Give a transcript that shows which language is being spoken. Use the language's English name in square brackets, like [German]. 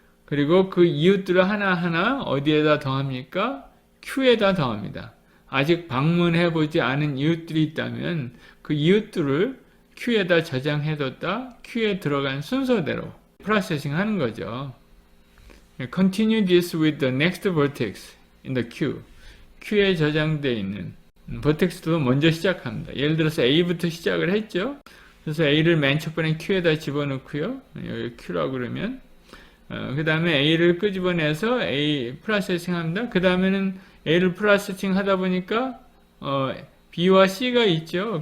[Korean] 그리고 그 이웃들을 하나하나 어디에다 더합니까? Q에다 더합니다. 아직 방문해보지 않은 이웃들이 있다면 그 이웃들을 Q에다 저장해뒀다 Q에 들어간 순서대로 프로세싱 하는 거죠. [English] Continue this with the next vertex in the Q. [Korean] Q에 저장되어 있는 vertex도 먼저 시작합니다. 예를 들어서 A부터 시작을 했죠. 그래서 A를 맨 첫 번에 Q에다 집어넣고요. 여기 Q라고 그러면 그 다음에 A를 끄집어내서 A 프로세싱 합니다. 그 다음에는 A를 프로세싱 하다 보니까 B와 C가 있죠.